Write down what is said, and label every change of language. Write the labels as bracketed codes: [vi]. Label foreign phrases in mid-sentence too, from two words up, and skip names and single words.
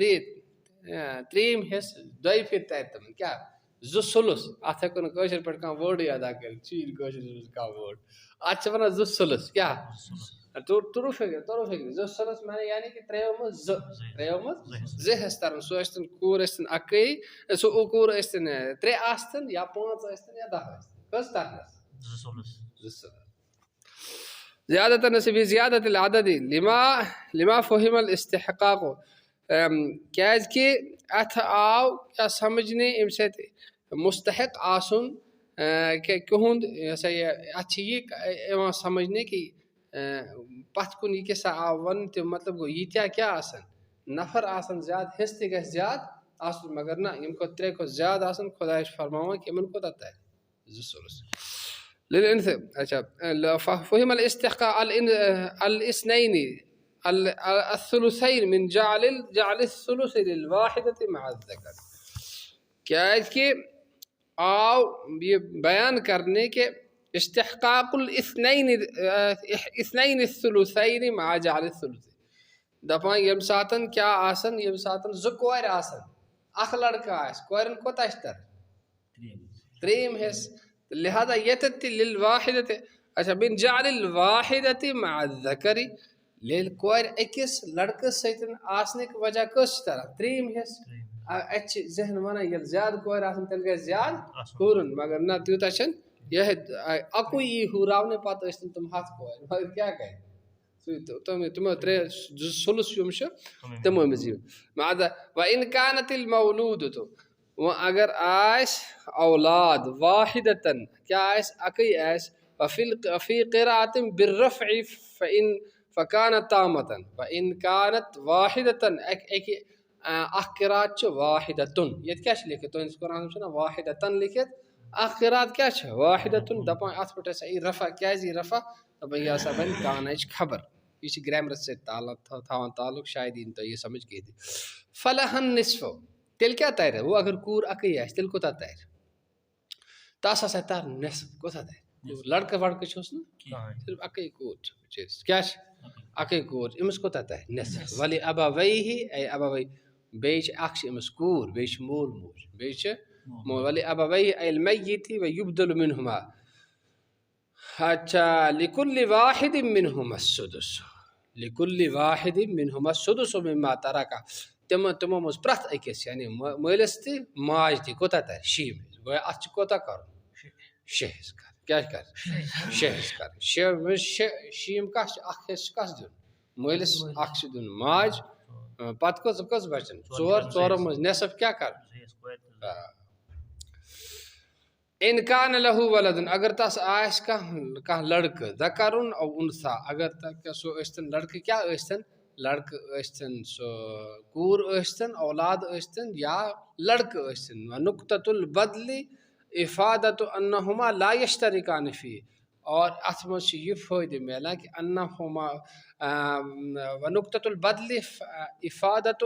[ks] 3 حصہٕ 2 پھِرِ ترِ تِمن کیٛاہ 2 سلس اتھ ہٮ۪کو نہٕ کٲشِر پٲٹھۍ کانٛہہ وٲرڈٕے ادا کٔرِتھ چیٖر کٲشِر کانٛہہ وٲرڈ اتھ چھِ ونان 2 سلس کیٛاہ توٚرُو فِکرِ 2 سلس معنی یعنی کہِ 3 منٛز 2 حصہٕ ترن سُہ ٲسۍتن کوٗر ٲسۍتن اکٲیی سُہ کوٗر ٲسۍتن 3 آسہٕ یا 5 ٲسۍتن یا 10 ٲسۍتن کٔژ ترنس 2 سلس [ar] زیادة نصیب زیادة العدد لما فهم الاستحقاق [ks] کیٛازِ کہِ اتھ آو کیٛاہ سمجھنہِ امہِ سۭتۍ مستحق آسُن کِہُنٛد یہِ ہسا یہِ اتھ چھِ یہِ یِوان سمجھنہِ کہِ پتھ کُن یہِ کیٛاہ سا آو وننہٕ تمیُک مطلب گوٚو ییٖتیٛاہ کیٛاہ آسن نفر آسن زیادٕ حصہٕ تہِ گژھِ زیادٕ آسُن مگر نہ ییٚمہِ کھۄتہٕ 3 کھۄتہٕ زیادٕ آسن خۄداے چھُ فرماوان کہِ یِمن کوتاہ ترِ 2 سلس اچھا [ar] فهم الاستحقاق الاثنين الثلثين من جعل الثلث للواحدة مع الذكر [ks] کیٛازِ کہِ آو یہِ بیان کرنہِ کہِ [ar] استحقاق الاثنين الثلثين مع جعل الثلث [ks] دپان ییٚمہِ ساتہٕ کیٛاہ آسن ییٚمہِ ساتہٕ 2 کورِ آسن اکھ لڑکہٕ آسہِ کورٮ۪ن کوتاہ چھِ تران 3 حصہٕ لہذا ییٚتٮ۪تھ تہِ للواحدة اچھا [ar] من جعل الواحدة مع الذكر [ks] ییٚلہِ کورِ أکِس لڑکہٕ سۭتۍ آسنٕکۍ وجہ کٔژ چھِ تران 3 حصہٕ اَتہِ چھِ ذہن ونان ییٚلہِ زیادٕ کورِ آسن تیٚلہِ گژھِ زیادٕ ہُرُن مگر نہ تیوٗتاہ چھِنہٕ یِہے اَکُے یی ہُراونہٕ پتہٕ ٲسۍتن تِم 100 کورِ مگر کیٛاہ کرِ تِمو 3 سلس یِم چھِ تِمو منٛز یِوان [ar] وإن كانت المولودة [ks] وۄنۍ اگر آسہِ اولاد واحدة کیٛاہ آسہِ اکٕے آسہِ [ar] وفي قراءة بالرفع فكانت تامة وإن كانت واحدة [ks] اکہِ اکھ قراءت چھِ واحدة ییٚتہِ کیٛاہ چھِ لیکھِتھ تُہنٛدِس قرآنس چھُنہ واحدة لیکھِتھ اکھ قراءت کیٛاہ چھِ واحدة دپان اتھ پٮ۪ٹھ ہسا یی رفع کیٛازِ یی رفع دپان یہِ ہسا بنہِ کانٕچ خبر یہِ چھِ گرٛیمرس سۭتۍ تھاوان تعلق شاید یی نہٕ تۄہہِ یہِ سمجھ کینٛہہ تہِ [ar] فلح النصف [ks] تیٚلہِ کیٛاہ ترِ وۄنۍ اگر کوٗر اکٕے آسہِ تیٚلہِ کوٗتاہ ترِ تس ہسا تر نصف کوٗتاہ ترِ لڑکہٕ وڑکہٕ چھُس نہٕ صرف اکٕے کوٗر چھِ بِچٲرِس کیٛاہ چھِ اکٕے کوٗر أمِس کوٗتاہ ترِ نصف [ar] ولی ابویہ [ks] بیٚیہِ چھِ اکھ چھِ أمِس کوٗر بیٚیہِ چھِ مول موج بیٚیہِ چھِ [ar] ولی ابویہ المیت ویبدل منہما [ks] اچھا [ar] لكل واحد منهم السدس لكل واحد منهم السدس مما ترك [ks] تمو مز پرت أکس یعنی مٲلِس تہِ ماج تہِ کوتاہ تر شیٖم گویا اتھ چھُ کوتاہ کرُن شےٚ حصہٕ کرٕنۍ کیٛاہ چھِ کرٕنۍ شےٚ حصہٕ کرٕنۍ شیٖم کَس چھِ اکھ حصہٕ چھُ کَس دیُن مٲلِس اکھ چھُ دیُن ماج پتہٕ کٔژ بچن ژورو منٛز نٮ۪صف کیٛاہ کرُن [ar] ان کان لہو ولدن [ks] اگر تس آسہِ کانٛہہ لڑکہٕ ذکرُن [ar] او انثى [ks] اگر سُہ ٲسۍتن لڑکہٕ کیٛاہ ٲسۍتن لڑکہٕ ٲسۍتن سُہ کوٗر ٲسۍتن اولاد ٲسۍتن یا لڑکہٕ ٲسۍتن [ar] ونقطة البدل افادة انہما لا یشترکان فی [ks] اور اتھ منٛز چھُ یہِ فٲیدٕ مِلان کہِ [ar] انہما ونقطة البدل افادة